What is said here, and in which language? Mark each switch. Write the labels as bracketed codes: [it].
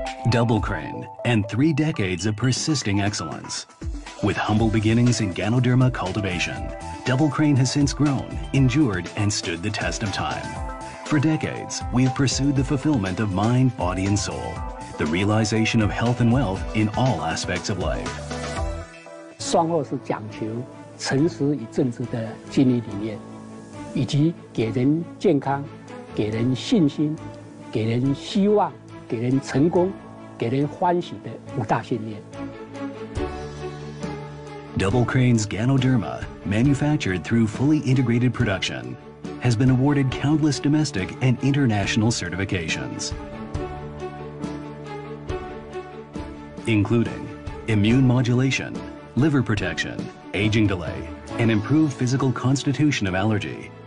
[en] Double Crane and 3 decades of persisting excellence. With humble beginnings in Ganoderma cultivation, Double Crane has since grown, endured, and stood the test of time. For decades, we have pursued the fulfillment of mind, body, and soul, the realization of health and wealth in all aspects of life. [zh] 双后是讲求诚实与正直的经营理念，以及给人健康、给人信心、给人希望、给人成功、给人欢喜的5大信念。 [en] Double Crane's Ganoderma, manufactured through fully integrated production, has been awarded countless domestic and international certifications, including immune modulation, liver protection, aging delay, and improved physical constitution of allergy.